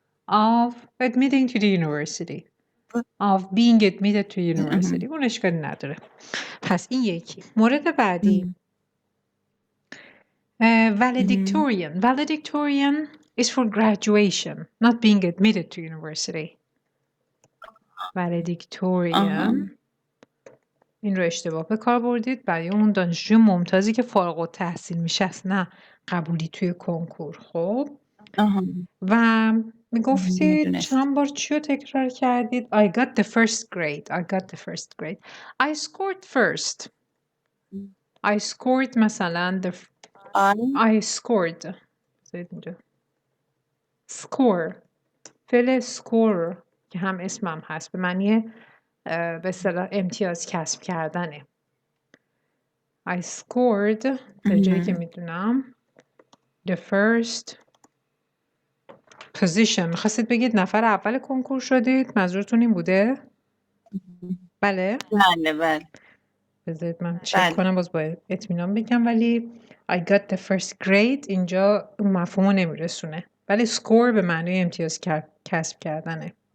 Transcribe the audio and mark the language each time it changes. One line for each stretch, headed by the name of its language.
English: of admitting to the university. Of being admitted to university.
Persian: اون اشکالی نداره. پس این یکی. مورد بعدی.
English: Valedictorian. Valedictorian is for graduation, not being admitted to university. Valedictorian.
Persian: این رو اشتباه به کار بردید برای اون دانشجوی ممتازی که فارغ التحصیل میشه است، نه قبولی توی کنکور. خب و میگفتید چند بار چی رو تکرار کردید؟
English: I got the first grade. I got the first grade. I scored first. I scored مثلا I scored. score.
Persian: فعل score که هم اسمم هست به معنی به اصطلاح امتیاز کسب کردنه.
English: I scored
Persian: تا جایی که میدونم
English: the first position.
Persian: میخواستید بگید نفر اول کنکور شدید؟ منظورتون این بوده؟ بله؟ بله. بذارید من چک کنم باز با اطمینان بگم، ولی
English: I got the first grade
Persian: اینجا اون مفهومو نمیرسونه، ولی score به معنی امتیاز کسب کردنه.